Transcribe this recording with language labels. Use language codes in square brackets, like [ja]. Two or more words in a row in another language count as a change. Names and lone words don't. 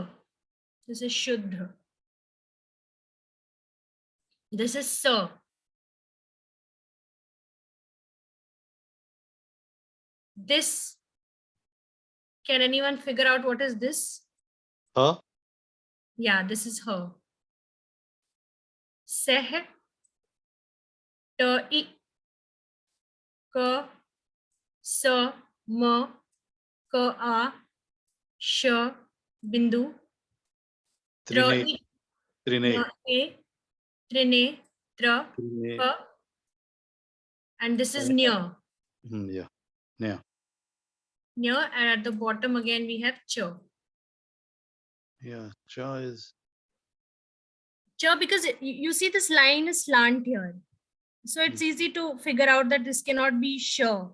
[en] This is Shuddha. This is Sa. This, can anyone figure out what is this? Her. Yeah, this is her. Seh, Ta, I, Ka, Sa, Ma, Ka, A, Sh, Bindu, Tra, Trine. I, Trine. Na, E, Trine, Tra, Trine. Ka, and this is Nya. Yeah. Yeah. Nya, and at the bottom again we have Cha. Yeah. Cha is. Cha, because you see this line is slant here. So it's easy to figure out that this cannot be Sha.